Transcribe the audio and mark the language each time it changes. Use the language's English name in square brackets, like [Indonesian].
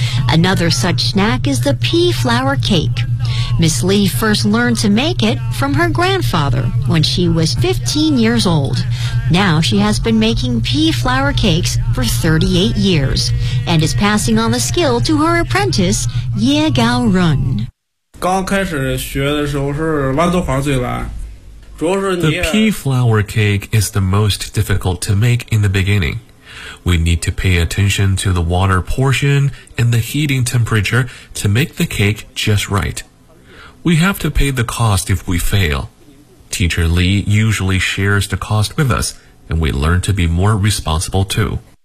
[English] Another such snack is the pea flour cake. Miss Lee first learned to make it from her grandfather when she was 15 years old. Now she has been making pea flour cakes for 38 years and is passing on the skill to her apprentice, Ye Gao Run. [Chinese] 刚开始学的时候是豌豆黄最难。 [English] The pea flour cake is the most difficult to make in the beginning. We need to pay attention to the water portion and the heating temperature to make the cake just right. We have to pay the cost if we fail. Teacher Li usually shares the cost with us, and we learn to be more responsible too.